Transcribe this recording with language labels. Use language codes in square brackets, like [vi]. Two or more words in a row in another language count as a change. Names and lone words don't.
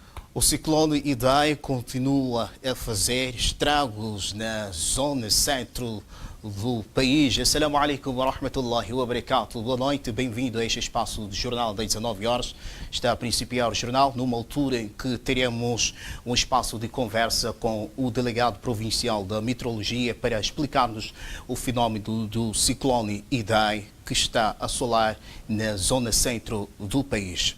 [pt] O ciclone Idai continua a fazer estragos na zona centro do país. [ar] السلام عليكم ورحمة الله وبركاته. [pt] Boa noite, bem-vindo a este espaço de jornal das 19 horas. Está a principiar o jornal numa altura em que teremos um espaço de conversa com o delegado provincial da meteorologia para explicar-nos o fenómeno do ciclone Idai que está a assolar na zona centro do país.